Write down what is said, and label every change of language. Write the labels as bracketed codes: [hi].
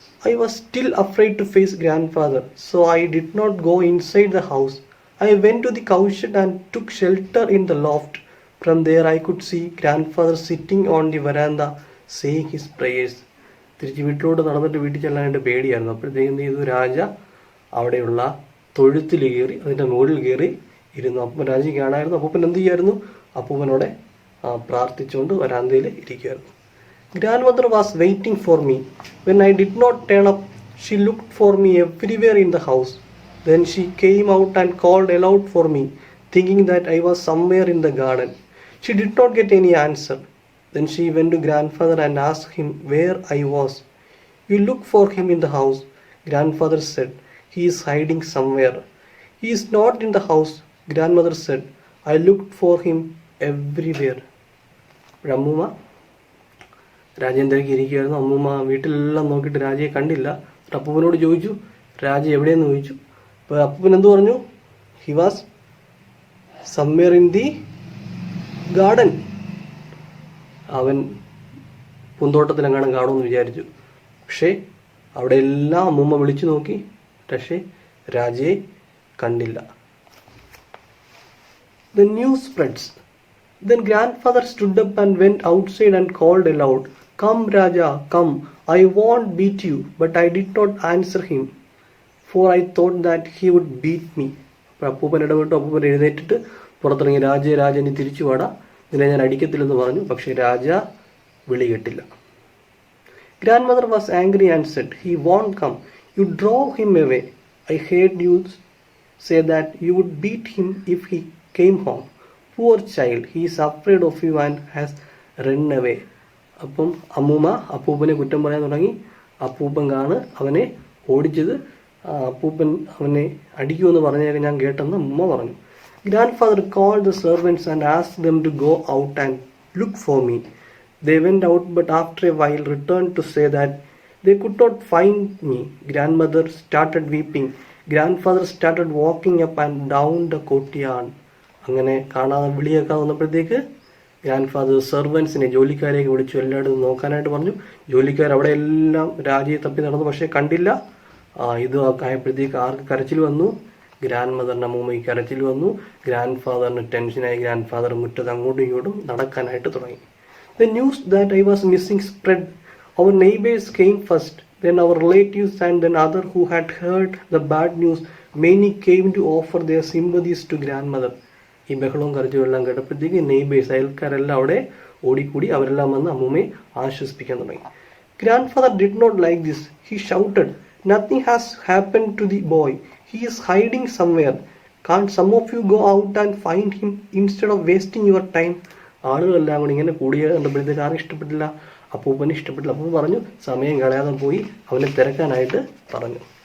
[en] I was still afraid to face grandfather, so I did not go inside the house. I went to the cowshed and took shelter in the loft. From there I could see grandfather sitting on the veranda saying his prayers. [ml] തിരിച്ച് വീട്ടിലോട്ട് നടന്നിട്ട് വീട്ടിൽ ചെല്ലാനായിട്ട് പേടിയായിരുന്നു. അപ്പോഴത്തേക്കും എന്ത് ചെയ്തു, രാജ അവിടെയുള്ള തൊഴുത്തിൽ കയറി അതിൻ്റെ മുകളിൽ കയറി ഇരുന്നു. അപ്പം രാജയ്ക്ക് കാണായിരുന്നു. അപ്പൂപ്പൻ എന്ത് ചെയ്യായിരുന്നു, അപ്പൂപ്പനോടെ പ്രാർത്ഥിച്ചുകൊണ്ട് വരാന്തയിൽ ഇരിക്കുമായിരുന്നു. [en] Grandmother was waiting for me. When I did not turn up, she looked for me everywhere in the house. Then she came out and called aloud for me, thinking that I was somewhere in the garden. She did not get any answer. Then she went to grandfather and asked him where I was. You look for him in the house, grandfather said. He is hiding somewhere. He is not in the house, grandmother said. I looked for him everywhere. [ml] Ramuma രാജേന്ദ്രയ്ക്ക് ഇരിക്കുകയായിരുന്നു. അമ്മൂമ്മ വീട്ടിലെല്ലാം നോക്കിയിട്ട് രാജയെ കണ്ടില്ല. അപ്പൂപ്പനോട് ചോദിച്ചു, രാജ എവിടെയെന്ന് ചോദിച്ചു. അപ്പോൾ അപ്പൂപ്പൻ എന്ത് പറഞ്ഞു, [en] He was somewhere in the garden. [ml] അവൻ പൂന്തോട്ടത്തിലെങ്ങാനും കാണുമെന്ന് വിചാരിച്ചു. പക്ഷേ അവിടെ എല്ലാം അമ്മൂമ്മ വിളിച്ചു നോക്കി, പക്ഷേ രാജയെ കണ്ടില്ല. [en] The news spreads. Then grandfather stood up and went outside and called aloud, Come Raja, come, I won't beat you. But I did not answer him, for I thought that he would beat me. [ml] അപ്പോൾ അപ്പൂപ്പൻ ഇടപെട്ടു. അപ്പൂപ്പൻ എഴുന്നേറ്റിട്ട് പുറത്തിറങ്ങി, രാജ നീ തിരിച്ചു വാടാ, നിന്നെ ഞാൻ അടിക്കത്തില്ലെന്ന് പറഞ്ഞു. പക്ഷേ രാജ വിളി കേട്ടില്ല. [en] Grandmother was angry and said, He won't come. You drove him away. I heard you say that you would beat him if he came home. Poor child, he is afraid of you and has run away. [ml] അപ്പം അമ്മൂമ്മ അപ്പൂപ്പനെ കുറ്റം പറയാൻ തുടങ്ങി. അപ്പൂപ്പനാണ് അവനെ ഓടിച്ചത്, അപ്പൂപ്പൻ അവനെ അടിക്കുമെന്ന് പറഞ്ഞാൽ ഞാൻ കേട്ടെന്ന് അമ്മൂമ്മ പറഞ്ഞു. [en] Grandfather called the servants and asked them to go out and look for me. They went out, but after a while returned to say that they could not find me. Grandmother started weeping. Grandfather started walking up and down the courtyard. [ml] അങ്ങനെ കാണാതെ വിളിയൊക്കെ വന്നപ്പോഴത്തേക്ക് grand സെർവൻസിനെ, ജോലിക്കാരെയൊക്കെ വിളിച്ചു, എല്ലായിടത്തും നോക്കാനായിട്ട് പറഞ്ഞു. ജോലിക്കാർ അവിടെ എല്ലാം രാജയെ തപ്പി നടന്നു, പക്ഷേ കണ്ടില്ല. ഇത് ആയപ്പോഴത്തേക്ക് ആർക്ക് കരച്ചിൽ വന്നു, ഗ്രാൻഡ് മദറിൻ്റെ അമ്മൂമ്മയ്ക്ക് കരച്ചിൽ വന്നു. ഗ്രാൻഡ് ഫാദറിന് ടെൻഷനായി. ഗ്രാൻഡ് ഫാദർ മുറ്റത്ത് അങ്ങോട്ടും ഇങ്ങോട്ടും നടക്കാനായിട്ട് തുടങ്ങി. [en] The news that I was missing spread. Our neighbors came first, then our relatives, and then others who had heard the bad news. Many came to offer their sympathies to grandmother. [ml] ഈ ബഹളവും കരച്ചിലും എല്ലാം കേട്ടപ്പോഴത്തേക്ക് neighbours, അയൽക്കാരെല്ലാം അവിടെ ഓടിക്കൂടി. അവരെല്ലാം വന്ന് അമ്മൂമ്മയെ ആശ്വസിപ്പിക്കാൻ തുടങ്ങി. [en] Grandfather did not like this. He shouted, Nothing has happened to the boy. He is hiding somewhere. Can't some of you go out and find him instead of wasting your time? [ml] ആളുകളെല്ലാം കൂടി ഇങ്ങനെ കൂടിയ കണ്ടപ്പോഴത്തേക്ക് ആരും ഇഷ്ടപ്പെട്ടില്ല. അപ്പൂപ്പന് ഇഷ്ടപ്പെട്ടില്ല. അപ്പൂപ്പൻ പറഞ്ഞു, സമയം കളയാതെ പോയി അവനെ തിരക്കാനായിട്ട് പറഞ്ഞു.